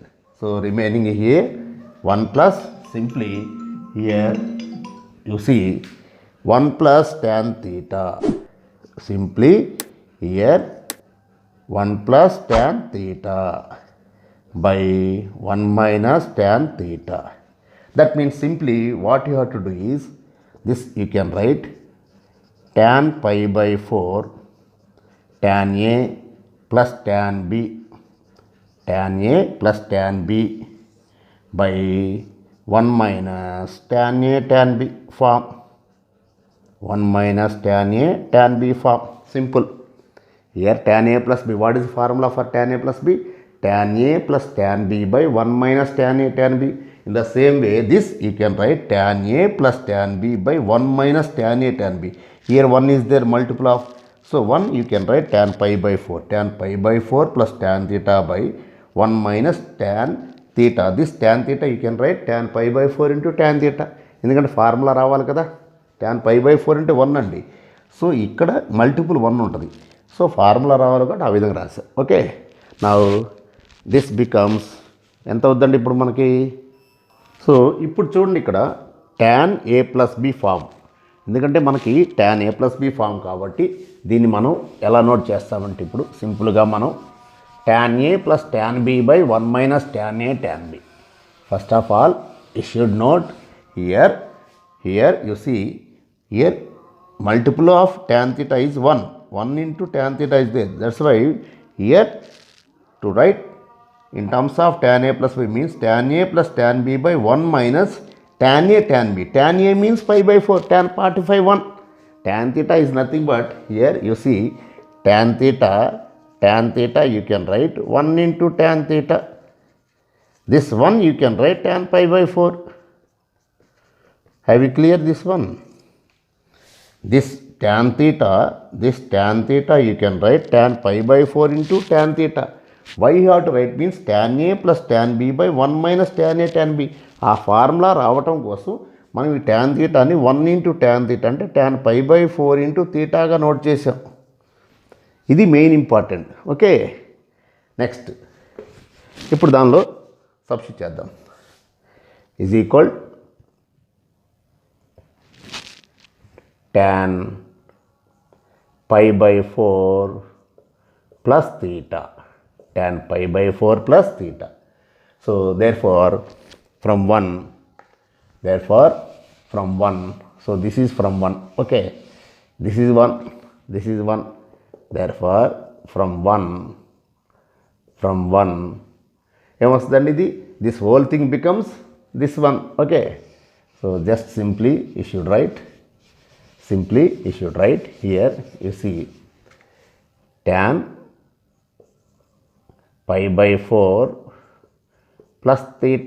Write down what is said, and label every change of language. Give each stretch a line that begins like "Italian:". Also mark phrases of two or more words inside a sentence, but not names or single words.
English: So remaining here 1 plus, simply here you see 1 plus tan theta. Simply here 1 plus tan theta by 1 minus tan theta. That means simply what you have to do is, this you can write tan pi by 4 tan A plus tan B, tan A plus tan B by 1 minus tan A tan B form. 1 minus tan A tan B form. Simple. Here tan A plus B. What is the formula for tan A plus B? Tan A plus tan B by 1 minus tan A tan B. In the same way, this you can write tan A plus tan B by 1 minus tan A tan B. Here 1 is there, multiple of. So 1 you can write tan pi by 4. Tan pi by 4 plus tan theta by 1 minus tan theta. This tan theta you can write tan pi by 4 into tan theta.
Telugu: ఎందుకంటే ఫార్ములా రావాలి కదా,
English: tan pi by 4
Telugu: అంటే 1 అండి. సో ఇక్కడ మల్టిపుల్ 1 ఉంటుంది. సో ఫార్ములా రావాలి కాబట్టి ఆ విధంగా రాశారు. ఓకే.
English: now this becomes
Telugu: ఎంత అవుద్దండి ఇప్పుడు మనకి. సో ఇప్పుడు చూడండి ఇక్కడ
English: tan a plus b form.
Telugu: ఎందుకంటే మనకి
English: tan a plus b form
Telugu: కాబట్టి దీన్ని మనం ఎలా నోట్ చేస్తామంటే ఇప్పుడు సింపుల్గా మనం
English: tan a plus tan b by 1 minus tan a tan b. First of all, you should note here you see here multiple of tan theta is 1. 1 into tan theta is there. That's why here to write in terms of tan a plus b means tan a plus tan b by 1 minus tan a tan b. Tan a means pi by 4, tan 45 1. Tan theta is nothing but here you see tan theta you can write 1 into tan theta. This one you can write tan pi by 4. Have you clear this one? This tan theta you can write tan pi by 4 into tan theta. Why you have to write means tan a plus tan b by 1 minus tan a tan b.
Telugu: ఆ ఫార్ములా రావటం కోసం మనం ఈ
English: tan thetaని 1 into tan theta
Telugu: అంటే
English: tan pi by 4 into thetaగా
Telugu: నోట్ చేసాం. ఇది
English: main important.
Telugu: ఓకే. నెక్స్ట్ ఇప్పుడు దానిలో సబ్స్టిట్యూట్ చేద్దాం.
English: ఈజ్ ఈక్వల్ tan pi by 4 plus theta. Tan pi by 4 plus theta. So therefore from 1, so this is from 1. Okay. This is 1. Therefore from 1
Telugu: ఏమొస్తుందండి ఇది,
English: this whole thing becomes this one. Okay. So just simply you should write here you see tan pi by 4 plus theta.